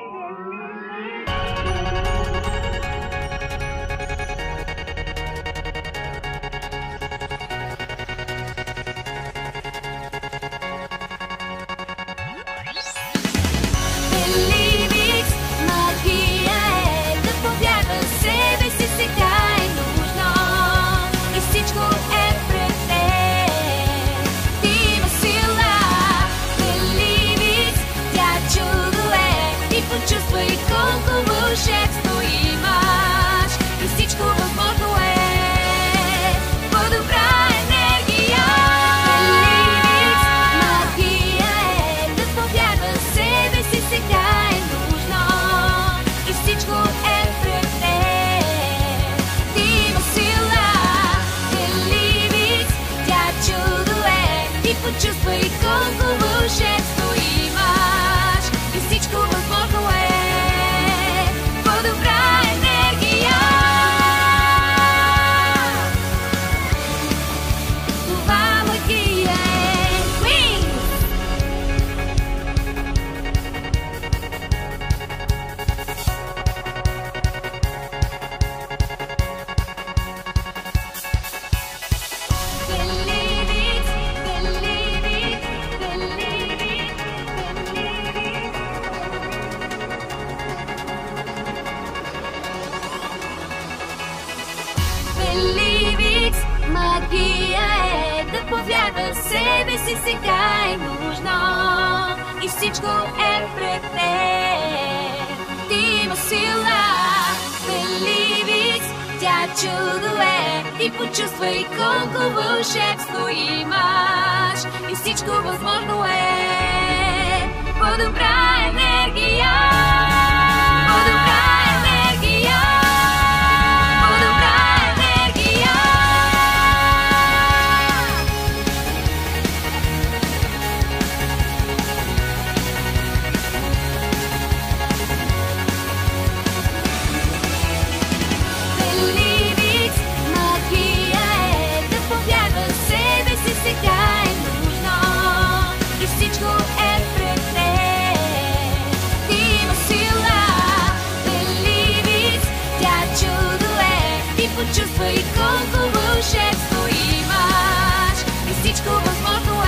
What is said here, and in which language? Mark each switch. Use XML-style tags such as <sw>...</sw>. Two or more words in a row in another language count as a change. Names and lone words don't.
<en>Believe it,</en> <bg>магия е да повярва в себе си сега е нужно и всичко е пред теб. Ти има сила,</bg> <en>believe it,</en> <bg>тя чудо е и почувствай колко вълшебство имаш и всичко възможно е. По-добра енергия.</bg> <en>Believe it,</en> <bg>магия е да повярва в себе си сега е нужно и всичко е пред теб. Ти има сила,</bg> <en>believe it,</en> <bg>тя чудо е и почувствай колко вълшебство имаш и всичко възможно е. По-добра енергия. Това магия е.</bg> <en>Wings! Believe it, believe it, believe it, believe it.</en> <bg>Магия е да повярва в себе си сега е нужно и всичко е пред теб. Ти има сила,</bg> <en>believe it,</en> <bg>тя чудо е и почувствай колко вълшебство имаш и всичко възможно е. По-добра енергия. По-добра енергия. По-добра енергия.</bg> <en>Believe it,</en> <bg>магия е да повярва в себе си сега е нужно и всичко е пред теб. Ти има сила,</bg> <en>believe it,</en> <bg>тя чудо е и почувствай колко вълшебство имаш и всичко възможно</bg>